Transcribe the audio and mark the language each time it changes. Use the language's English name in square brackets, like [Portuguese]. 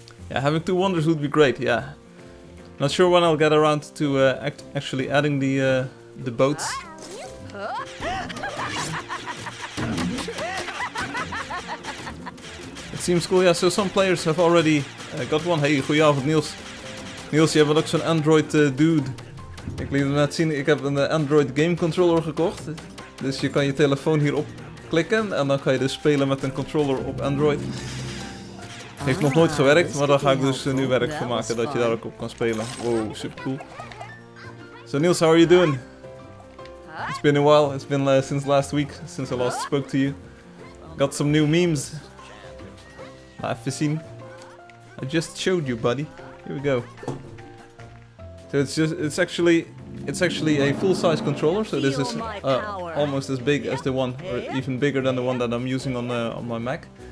[English] Yeah, having two wonders would be great. Yeah. Not sure when I'll get around to actually adding the boats. It seems cool, yeah, so some players have already got one. [Dutch] Hey, goedenavond Niels. Niels, jij bent ook zo'n Android dude. Ik liet hem net zien, ik heb een Android game controller gekocht. Dus je kan je telefoon hierop klikken en dan kan je dus spelen met een controller op Android. Heeft nog nooit gewerkt, maar daar ga ik dus nu werk van maken dat je daar ook op kan spelen. [English] Wow, super cool. So Niels, how are you doing? It's been a while, it's been since last week, since I last spoke to you. Got some new memes. [Dutch] Even zien. [English] I just showed you, buddy. Here we go. So it's actually a full-size controller, so this is almost as big as the one, or even bigger than the one that I'm using on my Mac.